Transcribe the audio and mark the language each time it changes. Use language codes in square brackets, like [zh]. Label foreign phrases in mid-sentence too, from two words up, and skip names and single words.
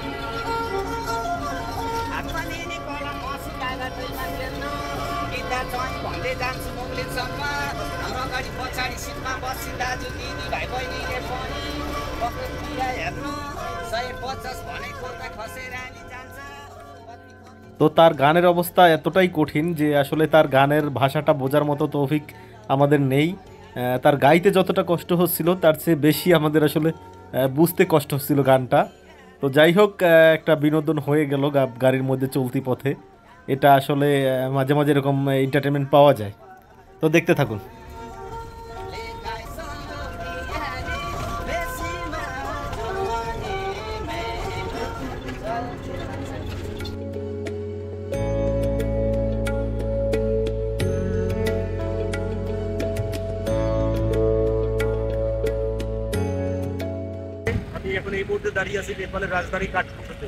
[ne] हातमा लिने कलम मसी कागजैमा खेल्नु गीता चाहिँ भन्दै जान्छु मुगलिनसम्म हाम्रो अगाडि पछाडि सिटमा बसी दाजु दिदी भाइ बहिनीले पनि प्रकृतिलाई हेर्नु 150 भनेको त खसेर नि जान्छ। [bn] তো তার গানের অবস্থা এতটাই কঠিন যে আসলে তার গানের ভাষাটা বোঝার মতো তৌফিক আমাদের নেই। তার গাইতে যতটা কষ্ট হচ্ছিল তার চেয়ে বেশি আমাদের আসলে বুঝতে কষ্ট হচ্ছিল গানটা। তো যাই হোক, একটা বিনোদন হয়ে গেল গাড়ির মধ্যে চলতি পথে। এটা আসলে মাঝে মাঝে এরকম এন্টারটেনমেন্ট পাওয়া যায়। তো দেখতে থাকুন। [ne] लेखाइ सबै बिहारी बेसीमा जोडिने [bn] আমি এখন এই মুহূর্তে দাঁড়িয়ে আছি নেপালের রাজধানী কাঠমান্ডুতে।